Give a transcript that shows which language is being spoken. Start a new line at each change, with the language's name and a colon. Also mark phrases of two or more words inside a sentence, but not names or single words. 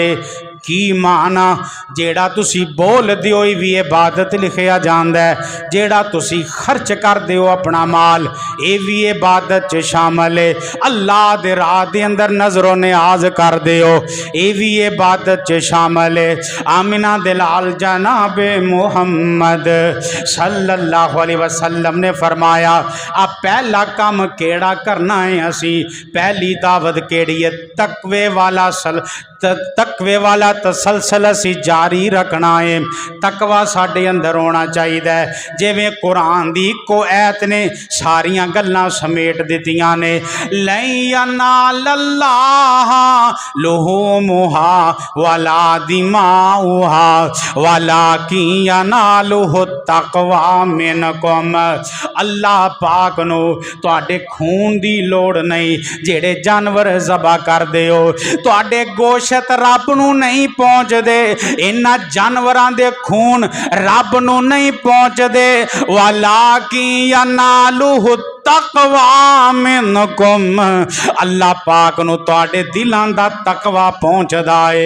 Punjabi: کی معنی جیہڑا تسی بول دیو بھی عبادت لکھیا جاندا ہے، جیہڑا تسی خرچ کر دیو اپنا مال ایہ بھی عبادت چ شامل ہے. اللہ دے راہ دے اندر نذر و نیاز کر دیو ایہ بھی عبادت چ شامل ہے. آمنہ دے لال جناب محمد
Arabic: صلى الله عليه وسلم
Punjabi: نے فرمایا اب پہلا کم کیہڑا کرنا ہے، اسی پہلی دعوت کیہڑی ہے تقوے والا تقوے والا تسلسل اسی جاری رکھنا ہے. تقویٰ ساڈے اندر ہونا چاہیدا. جیویں قرآن دی اکو آیت نے ساریاں گلاں سمیٹ دتیاں نے,
Arabic: لن ينال الله لحومها ولا دماؤها ولكن يناله التقوى منكم.
Punjabi: اللہ پاک نوں تہاڈے خون دی لوڑ نہیں، جیہڑے جانور ذبح کر دیو تہاڈے گوشت رب نوں نہیں پہنچتے، ایہناں جانوراں دے خون رب نوں نہیں پہنچتے.
Arabic: ولكن يناله التقوى منكم,
Punjabi: اللہ پاک نوں تہاڈے دلاں دا تقویٰ پہنچدا ہے.